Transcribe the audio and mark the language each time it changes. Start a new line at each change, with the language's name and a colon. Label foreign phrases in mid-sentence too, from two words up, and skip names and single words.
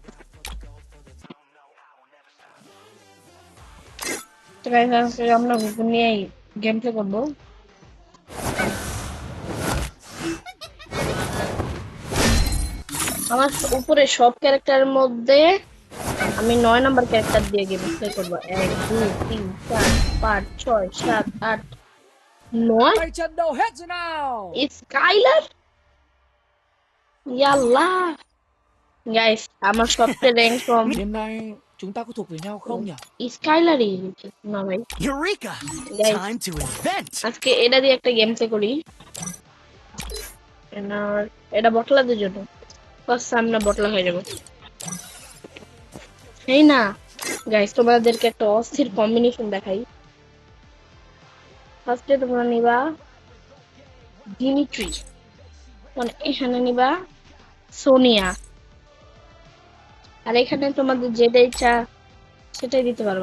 Bangla: তো গাইস আজকে আমরা হুকুন নিয়ে
English: game play
Bangla: করবো। আমার উপরে সব ক্যারেক্টারের মধ্যে আমি 9
English: number character
Bangla: দিয়ে
English: game play
Bangla: করবো। 1 2 3 4 5 6 7 8 9।
English: No heads now.
Bangla: স্কাইলার, ইয়াল্লাহ। গাইস আমার সবচেয়ে র্যাঙ্ক কম
Vietnamese: Đêm nay chúng ta có thuộc về nhau không nhỉ?
Bangla: স্কাইলারই। না ভাই Eureka! গাইস,
English: Time to invent.
Bangla: আজকে এটা দিয়ে একটা
English: game play
Bangla: করি। আর এটা বটলাদের জন্য, ফার্স্ট আমরা বটলা হয়ে যাবো। এই না গাইস, তোমাদেরকে একটা অস্থির কম্বিনেশন দেখাই। ফার্স্টে তোমরা নিবা ডিমিট্রি, মানে এখানে নিবা সোনিয়া, আর এখানে তোমাদের যেটা ইচ্ছা সেটাই দিতে পারবা।